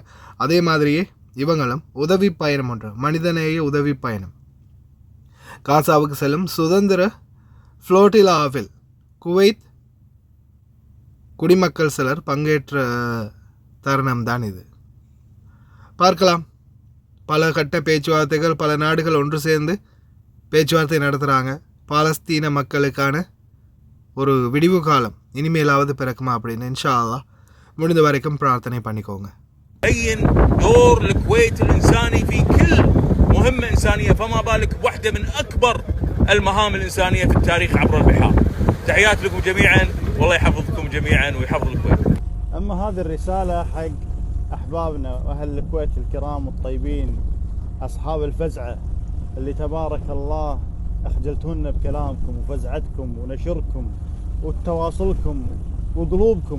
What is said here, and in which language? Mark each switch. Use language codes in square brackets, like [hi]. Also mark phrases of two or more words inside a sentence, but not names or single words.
[ta] அதே மாதிரியே இவங்களும் உதவி பயணம் ஒன்று, மனிதநேய உதவி பயணம், காசாவுக்கு செல்லும் சுதந்திர ஃப்ளோட்டிலாவில் குவைத் குடிமக்கள் சிலர் பங்கேற்ற தருணம் தான் இது. பார்க்கலாம். பல கட்ட பேச்சுவார்த்தைகள், பல நாடுகள் ஒன்று சேர்ந்து பேச்சுவார்த்தை நடத்துகிறாங்க. பாலஸ்தீன மக்களுக்கான ஒரு விடிவு காலம் இனிமேலாவது பிறக்குமா அப்படின்னு [ar] إن شاء الله [ta] முடிந்த வரைக்கும் பிரார்த்தனை பண்ணிக்கோங்க. [ar] بين دور الكويت الإنساني في كل مهمة إنسانية، فما بالك بواحدة من أكبر المهام الإنسانية في التاريخ عبر البحار. تحيات لكم جميعا، والله يحفظكم جميعا ويحفظ الكويت. أما هذه الرسالة حق أحبابنا وأهل الكويت الكرام الطيبين أصحاب الفزعة اللي تبارك الله أخجلتونا بكلامكم وفزعتكم ونشركم وتواصلكم وقلوبكم.